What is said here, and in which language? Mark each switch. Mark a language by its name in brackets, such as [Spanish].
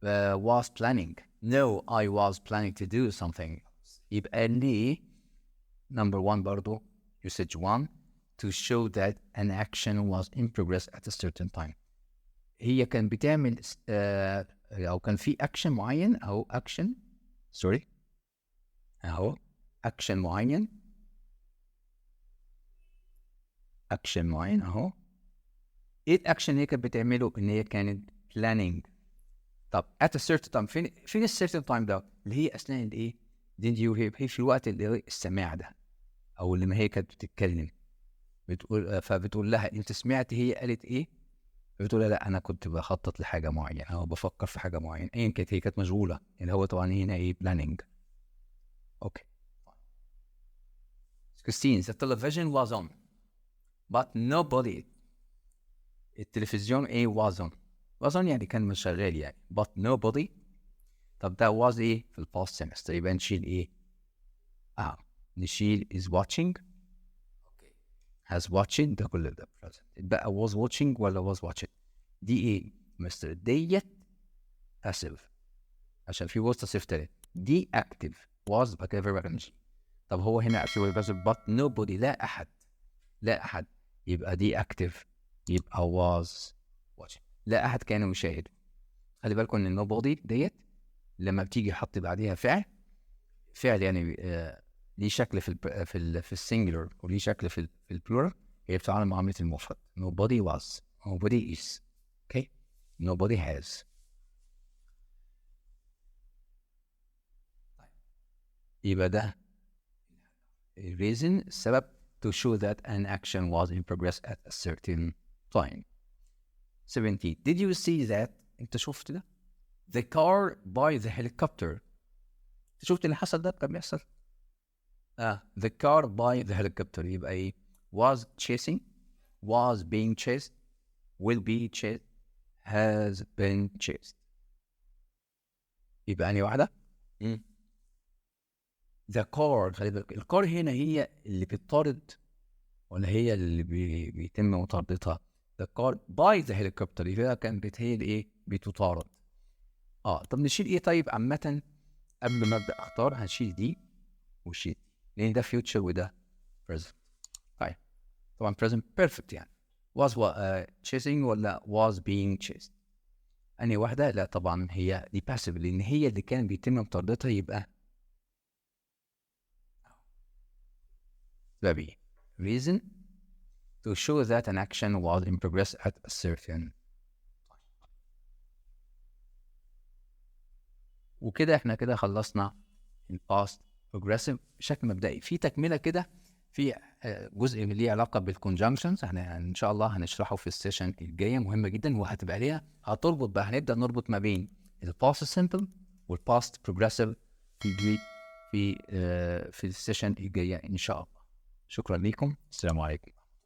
[English] was planning no I was planning to do something. [Arabic] يبقى ليه [English] number 1 برضو usage 1 to show that an action was in progress at a certain time. [Arabic] هي كان بتعمل او كان في action معين او action sorry اهو action معين اهو. ايه الاكشن اللي هي كانت بتعمله؟ ان هي كانت planning. طب at a certain time فين certain time ده؟ اللي هي اثناء الايه؟ [English] did you hear؟ [Arabic] هي في الوقت اللي السماع ده او اللي ما هي كانت بتتكلم بتقول، فبتقول لها انت سمعت هي قالت ايه؟ بتقول لها لا انا كنت بخطط لحاجه معينه او بفكر في حاجه معينه ايا كانت، هي كانت مشغوله اللي هو طبعا هنا ايه planning. اوكي [English] 16 the television was on but nobody. [Arabic] التلفزيون ايه was on يعني كان مش شغال يعني but nobody. طب ده was ايه في الباست semester، يبقى نشيل ايه؟ نشيل is watching. اوكي has watching ده كل ده present. يبقى [English] was watching ولا was watching؟ [Arabic] دي ايه مستر؟ ديت passive عشان في was تصريف تالت. دي active was بقى كده verb ing. طب هو هنا active ولا passive؟ but nobody لا احد يبقى دي active يبقى [English] was watching. [Arabic] لا احد كان مشاهد. خلي بالكم ان nobody ديت لما بتيجي حط بعديها فعل يعني ليه شكل في السنجلر وليه شكل في البلورال، هي بتتعامل معامله المفرد. [English] nobody was nobody is. Okay, nobody has. [Arabic] يبقى ده [English] reason, السبب to show that an action was in progress at a certain time. 17. Did you see that? [Arabic] انت شفت ده؟ [English] The car by the helicopter. [Arabic] انت شفت اللي حصل ده كان بيحصل؟ [English] The car by the helicopter [Arabic] يبقى ايه؟ [English] was chasing, was being chased, will be chased, has been chased. [Arabic] يبقى أنهي واحدة؟ The car، خلي بالك الكار هنا هي اللي بتطارد ولا هي اللي بيتم مطاردتها؟ [English] The car by the helicopter [Arabic] يبقى كانت هي اللي ايه؟ بتطارد. طب نشيل ايه طيب عامة قبل ما ابدا اختار؟ هنشيل دي وشيل دي لان ده future وده present. طيب طبعا present perfect يعني [English] was chasing ولا was being chased؟ [Arabic] انهي واحدة؟ لا طبعا هي دي passive لان هي اللي كان بيتم مطاردتها، يبقى ده بي reason [English] to show that an action was in progress at a certain. [Arabic] وكده احنا كده خلصنا الباست progressive بشكل مبدئي. في تكمله كده في جزء اللي ليه علاقه بالconjunctions، احنا ان شاء الله هنشرحه في السيشن الجايه، مهمه جدا وهتبقى ليها هتربط بقى، هنبدا نربط ما بين الباست simple والباست progressive في السيشن الجايه ان شاء الله. شكرا لكم، السلام عليكم.